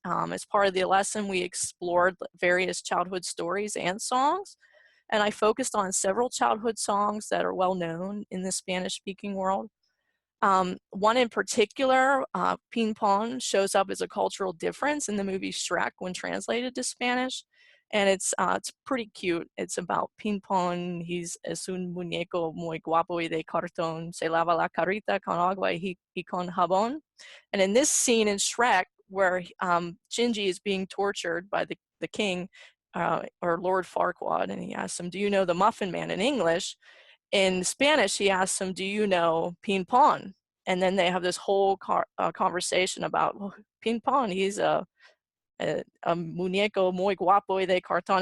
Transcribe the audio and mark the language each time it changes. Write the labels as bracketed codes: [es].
[en] As part of the lesson, we explored various childhood stories and songs. And I focused on several childhood songs that are well known in the Spanish-speaking world. One in particular, Ping Pong, shows up as a cultural difference in the movie Shrek when translated to Spanish. And it's pretty cute. It's about Ping Pong. [es] Es un muñeco muy guapo y de cartón. Se lava la carita con agua y con jabón. [en] And in this scene in Shrek, where Gingy is being tortured by the king, or Lord Farquaad, and he asks him, "Do you know the Muffin Man?" In English. In Spanish, he asks him, "Do you know Ping Pong?" And then they have this whole conversation about, well, Ping Pong, he's a [es] muñeco muy guapo y de cartón.